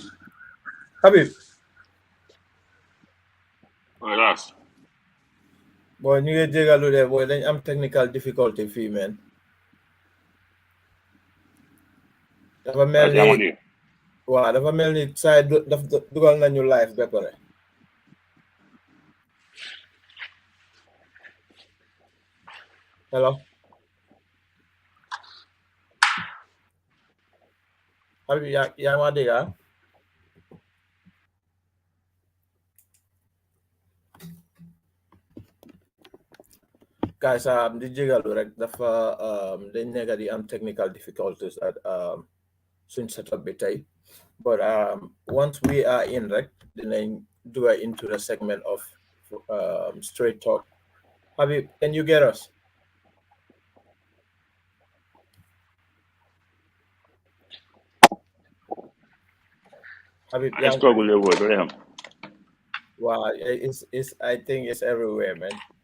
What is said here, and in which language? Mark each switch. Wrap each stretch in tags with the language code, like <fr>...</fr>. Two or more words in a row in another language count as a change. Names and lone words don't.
<en>Habib. Relax.</en> <wo>boy ñu ngi jégalu de boy dañ am</wo> <en>technical difficulty</en> <wo>fii man dafa mel ni waaw dafa mel ni saa daf dugal nañu live ba pare hello Habib yaa ma dégg guys di jégalu rek dafa dañ nekk di am</wo> <en>technical difficulties</en> <wo>at suñ setup bi tey</wo> <en>but once we are in</en> <wo>rek dinañ duga</wo> <en>into the segment of straight talk</en> <wo>Habib</wo> <en>can you get us</en> <wo>Habib</wo> <en>I struggle with what I am. Wow, it's I think it's everywhere, man.</en>